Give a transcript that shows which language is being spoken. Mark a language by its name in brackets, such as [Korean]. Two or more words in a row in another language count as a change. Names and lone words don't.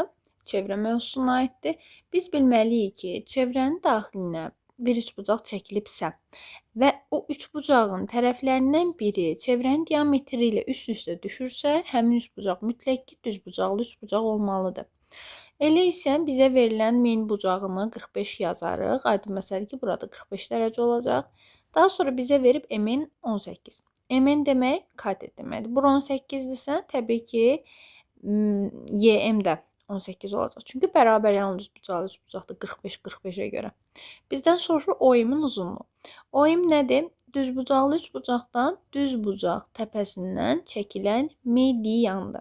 [Azerbaijani] Çevrə mövzusuna aiddir. Biz bilməliyik ki, çevrənin daxilinə bir üçbucaq çəkilibsə və o üçbucağın tərəflərindən biri çevrənin diametri ilə üst-üstə düşürsə, həmin üçbucaq mütləq ki, düzbucaqlı üçbucaq olmalıdır. Elə isə bizə verilən min bucağını 45 yazarıq. Aydın məsələdir ki, burada 45 dərəcə olacaq. Daha sonra bizə verib m-in 18. M-in demək katet deməkdir. Bura 18-dirsə, təbii ki, YM də 18 olacaq. Çünki bərabər yalnız bucaqlı bucaqda 45-45-ə görə. Bizdən soruşur OM-in uzunluğu. OM nədir? Düzbucaqlı üçbucaqdan düzbucaq təpəsindən çəkilən mediandır.